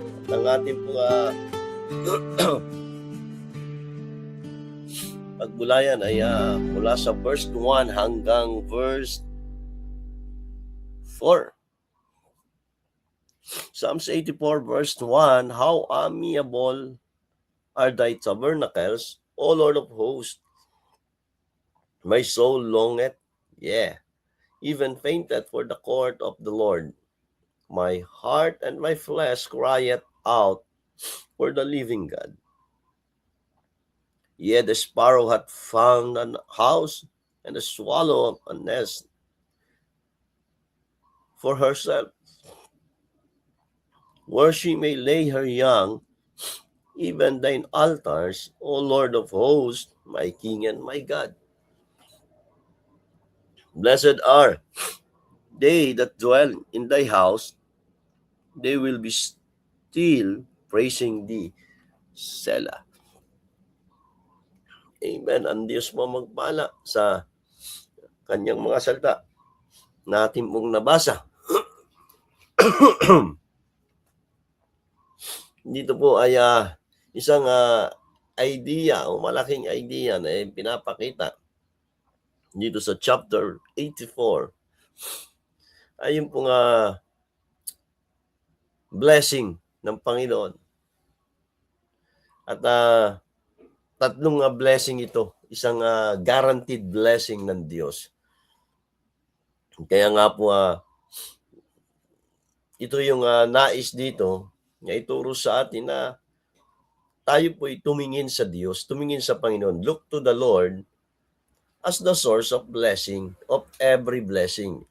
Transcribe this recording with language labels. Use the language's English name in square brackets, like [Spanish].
[Filipino] Ang ating pagbulayan ay mula sa verse 1 hanggang verse 4. [English] Psalms 84 verse 1, How amiable are thy tabernacles, O Lord of hosts. My soul longeth, even fainted for the court of the Lord. My heart and my flesh crieth out for the living God. Yea, the sparrow hath found an house, and the swallow a nest for herself, where she may lay her young, even thine altars, O Lord of hosts, my King and my God. Blessed are they that dwell in thy house, they will be still praising thee. Selah. Amen. [Filipino] Ang Diyos mo magpala sa kanyang mga salita na ating mong nabasa. Dito po ay isang idea o malaking idea na pinapakita dito sa chapter 84. Ayun pong blessing ng Panginoon. At tatlong blessing ito. Isang guaranteed blessing ng Diyos. Kaya nga po, ito yung nais dito na ituro sa atin na tayo po'y tumingin sa Diyos, tumingin sa Panginoon. [English] Look to the Lord as the source of blessing, of every blessing.